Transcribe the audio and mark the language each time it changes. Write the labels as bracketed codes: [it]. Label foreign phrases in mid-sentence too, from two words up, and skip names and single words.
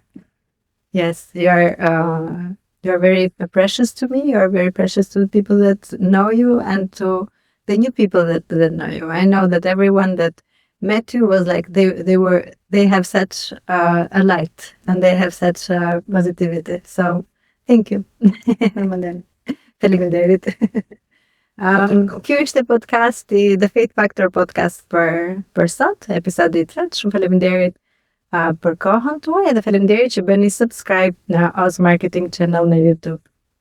[en] Yes, you are very precious to me. You are very precious to the people that know you and to the new people that know you. I know that everyone that met you was like they have such a light and they have such positivity. So thank you. [sq] Faleminderit. Kjo ishte podcasti The Faith Factor podcast për sot, episodi i 3. Shumë faleminderit për kohën tuaj dhe faleminderit që bëni subscribe në Oz Marketing Channel në YouTube.